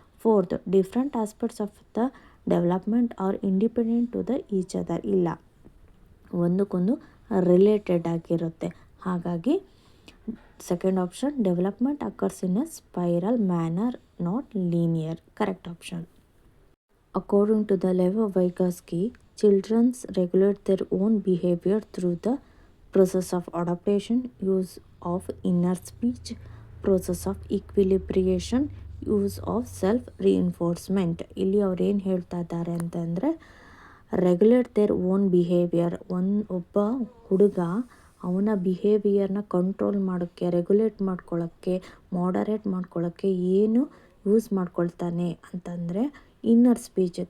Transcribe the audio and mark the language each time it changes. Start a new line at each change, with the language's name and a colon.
English: Fourth, different aspects of the development are independent to the each other.
Kannada: ಇಲ್ಲ, ಒಂದಕ್ಕೊಂದು related ಆಗಿರುತ್ತೆ.
English: ಹಾಗಾಗಿ second option, development occurs in a spiral manner, not linear. Correct option. According to the Lev Vygotsky, children regulate their own behavior through the process of adaptation, use of inner speech, process of equilibration, use of self-reinforcement.
Kannada: ಇಲ್ಲಿ ಅವ್ರು ಏನು ಹೇಳ್ತಾ ಇದ್ದಾರೆ ಅಂತಂದರೆ,
English: Regulate their own behaviour.
Kannada: ಒಬ್ಬ ಹುಡುಗ ಅವನ ಬಿಹೇವಿಯರ್ನ control ಮಾಡೋಕ್ಕೆ, ರೆಗ್ಯುಲೇಟ್ ಮಾಡ್ಕೊಳ್ಳೋಕ್ಕೆ, ಮಾಡರೇಟ್ ಮಾಡ್ಕೊಳ್ಳೋಕ್ಕೆ ಏನು ಯೂಸ್ ಮಾಡ್ಕೊಳ್ತಾನೆ ಅಂತಂದರೆ ಇನ್ನರ್ ಸ್ಪೀಚ್.